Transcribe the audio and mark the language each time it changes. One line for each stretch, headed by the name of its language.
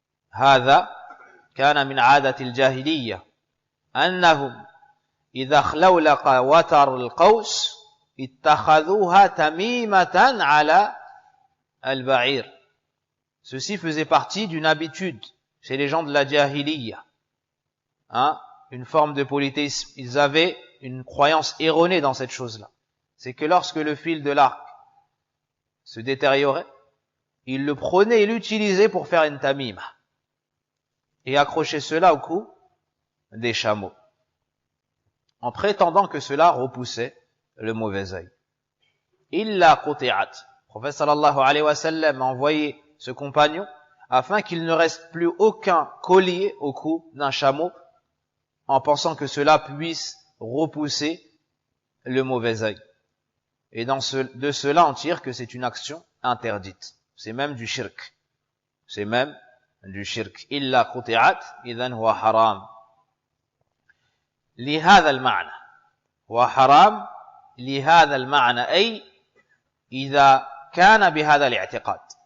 Arabic: هذا كان من عادة الجاهلية أنهم إذا خلولق وتر القوس اتخذوها تميمة على البعير.
French: Ceci faisait partie d'une habitude chez les gens de la jahiliya. Une forme de polythéisme. Ils avaient une croyance erronée dans cette chose-là. C'est que lorsque le fil de l'arc se détériorait, ils le prenaient et l'utilisaient pour faire une tamima. Et accrocher cela au cou des chameaux. En prétendant que cela repoussait le mauvais œil.
Arabic: Illa quti'at.
French: Le prophète sallallahu alayhi wa sallam a envoyé ce compagnon afin qu'il ne reste plus aucun collier au cou d'un chameau en pensant que cela puisse repousser le mauvais œil. Et de cela on tire que c'est une action interdite. C'est même du shirk. C'est même du shirk.
Arabic: Illa quti'at, idhan huwa haram. لهذا المعنى وحرام لهذا المعنى أي إذا كان بهذا الاعتقاد.